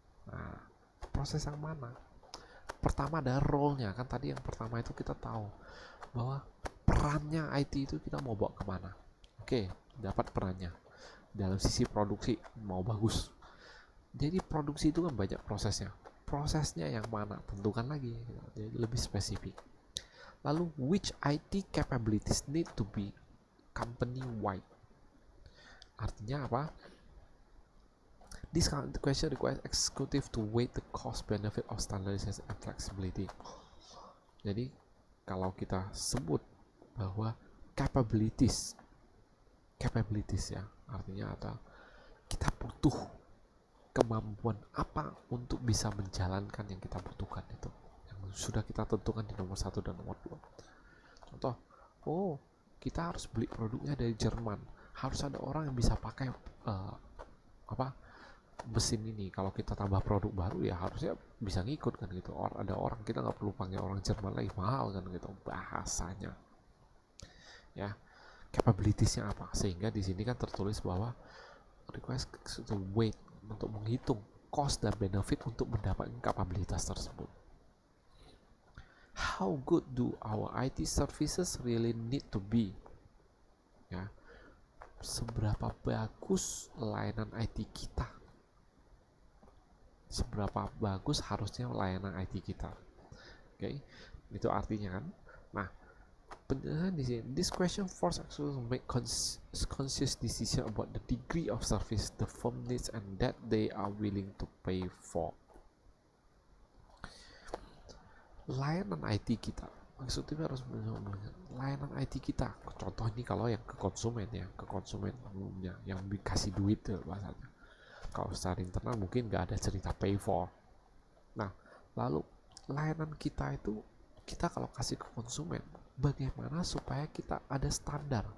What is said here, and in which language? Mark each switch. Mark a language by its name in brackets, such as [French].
[Indonesian] Nah, proses yang mana? Pertama ada role-nya, kan tadi yang pertama itu kita tahu bahwa perannya IT itu kita mau bawa kemana. Oke, dapat perannya. Dalam sisi produksi mau bagus. Jadi produksi itu kan banyak prosesnya. Prosesnya yang mana? Tentukan lagi, jadi lebih spesifik. Lalu, [English] which IT capabilities need to be company-wide? [Indonesian] Artinya apa? [English] This question requires executive to weigh the cost benefit of standardization and flexibility. [Indonesian] Jadi kalau kita sebut bahwa capabilities ya, artinya ada kita butuh kemampuan apa untuk bisa menjalankan yang kita butuhkan itu, yang sudah kita tentukan di nomor 1 dan nomor 2. Contoh, kita harus beli produknya dari Jerman, harus ada orang yang bisa pakai mesin ini. Kalau kita tambah produk baru ya harusnya bisa ngikut kan gitu. Ada orang, kita nggak perlu panggil orang Jerman lagi, mahal kan gitu bahasanya. Ya, capabilitiesnya apa? Sehingga di sini kan tertulis bahwa [English] request to weight, [Indonesian] untuk menghitung cost dan benefit untuk mendapatkan kapabilitas tersebut. [English] How good do our IT services really need to be? [Indonesian] Ya, seberapa bagus layanan IT kita? Seberapa bagus harusnya layanan IT kita? Oke, itu artinya kan. Nah, penjelasan di sini, [English] this question forces us to make conscious decision about the degree of service the firm needs and that they are willing to pay for. [Indonesian] Layanan IT kita eksekutif harus melihat layanan IT kita. Contoh ini kalau yang ke konsumen ya, ke konsumen umumnya yang dikasih duit tuh bahasanya. Kalau secara internal mungkin nggak ada cerita [English] pay for. [Indonesian] Nah, lalu layanan kita itu kita kalau kasih ke konsumen, bagaimana supaya kita ada standar.